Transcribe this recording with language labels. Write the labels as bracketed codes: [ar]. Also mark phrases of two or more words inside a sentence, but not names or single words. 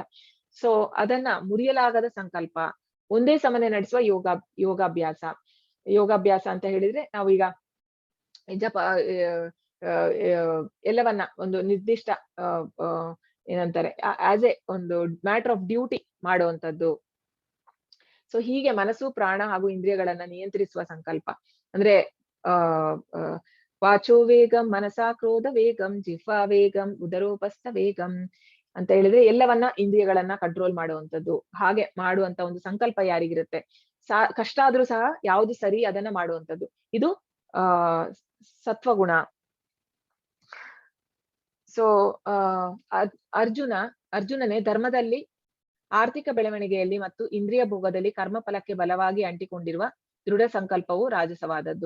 [kn] ಸೊ ಅದನ್ನ ಮುರಿಯಲಾಗದ ಸಂಕಲ್ಪ, ಒಂದೇ ಸಮನೆ ನಡೆಸುವ ಯೋಗಾಭ್ಯಾಸ ಅಂತ ಹೇಳಿದ್ರೆ, ನಾವೀಗ ಜಪ ಎಲ್ಲವನ್ನ ಒಂದು ನಿರ್ದಿಷ್ಟ ಏನಂತಾರೆ [en] as a [kn] ಒಂದು [en] matter of duty [kn] ಮಾಡುವಂತದ್ದು. ಸೊ ಹೀಗೆ ಮನಸ್ಸು, ಪ್ರಾಣ ಹಾಗೂ ಇಂದ್ರಿಯಗಳನ್ನ ನಿಯಂತ್ರಿಸುವ ಸಂಕಲ್ಪ ಅಂದ್ರೆ [sa] ವಾಚೋ ವೇಗಂ, ಮನಸಾ ಕ್ರೋಧ ವೇಗಂ, ಜಿಹ್ವಾ ವೇಗಂ, ಉದರೋಪಸ್ಥ ವೇಗಂ [kn] ಅಂತ ಹೇಳಿದ್ರೆ ಎಲ್ಲವನ್ನ ಇಂದ್ರಿಯಗಳನ್ನ ಕಂಟ್ರೋಲ್ ಮಾಡುವಂತದ್ದು. ಹಾಗೆ ಮಾಡುವಂತ ಒಂದು ಸಂಕಲ್ಪ ಯಾರಿಗಿರುತ್ತೆ, ಕಷ್ಟ ಆದ್ರೂ ಸಹ ಯಾವ್ದು ಸರಿ ಅದನ್ನ ಮಾಡುವಂತದ್ದು, ಇದು ಸತ್ವಗುಣ. ಸೊ ಅರ್ಜುನನೇ ಧರ್ಮದಲ್ಲಿ, ಆರ್ಥಿಕ ಬೆಳವಣಿಗೆಯಲ್ಲಿ ಮತ್ತು ಇಂದ್ರಿಯ ಭೋಗದಲ್ಲಿ ಕರ್ಮಫಲಕ್ಕೆ ಬಲವಾಗಿ ಅಂಟಿಕೊಂಡಿರುವ ದೃಢ ಸಂಕಲ್ಪವು ರಾಜಸವಾದದ್ದು.